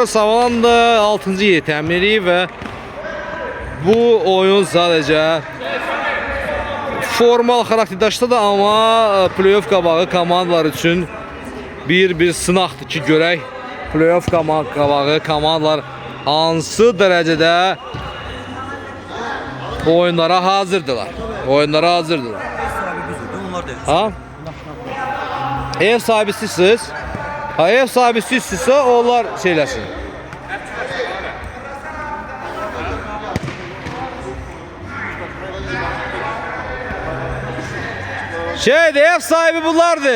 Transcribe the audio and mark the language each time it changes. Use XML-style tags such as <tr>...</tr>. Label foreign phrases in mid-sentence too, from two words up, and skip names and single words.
<az>Savalan da 6-cı yeri təmin edib və bu oyun sadəcə formal xarakterdaşdır da, amma playoff qabağı komandalar üçün bir sınaqdır ki, görək playoff qabağı komandalar hansı dərəcədə oyunlara hazırdılar. Ha? Ev sahibi sizsiniz. Ha, ev sahibi sizsizsə onlar şeyləsin. Ev sahibi bunlardır.</az>